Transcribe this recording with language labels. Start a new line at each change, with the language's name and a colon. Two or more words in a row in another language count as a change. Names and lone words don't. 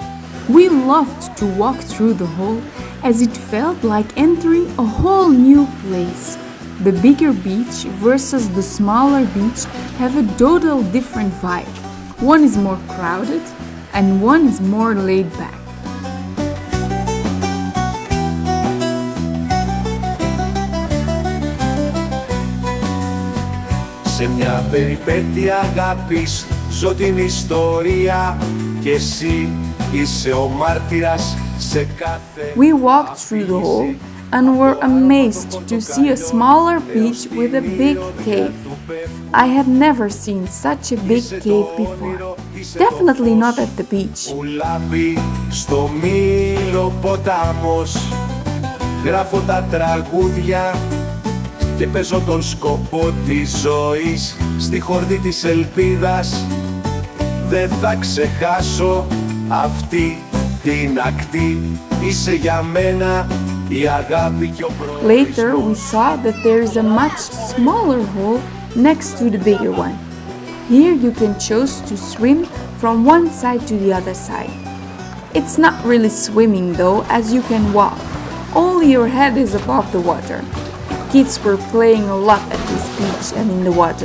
English: We loved to walk through the hole as it felt like entering a whole new place. The bigger beach versus the smaller beach have a total different vibe. One is more crowded and one is more laid back.
Greek: Σε μια περιπέτεια αγάπης ζω την ιστορία και εσύ είσαι ο μάρτυρας σε κάθε...
English: We walked through the hole and were amazed to see a smaller beach with a big cave. I had never seen such a big cave before. Definitely not at the beach.
Greek: Ουλάβει στο Μιλοποτάμος, γράφω τα τραγούδια και παίζω τον σκοπό της ζωής στη χορδή της ελπίδας. Δεν θα ξεχάσω αυτή την ακτή, είσαι για μένα η αγάπη και ο προορισμός.
English: Later we saw that there is a much smaller hole next to the bigger one. Here you can choose to swim from one side to the other side. It's not really swimming though, as you can walk. Only your head is above the water. Kids were playing a lot at this beach and in the water.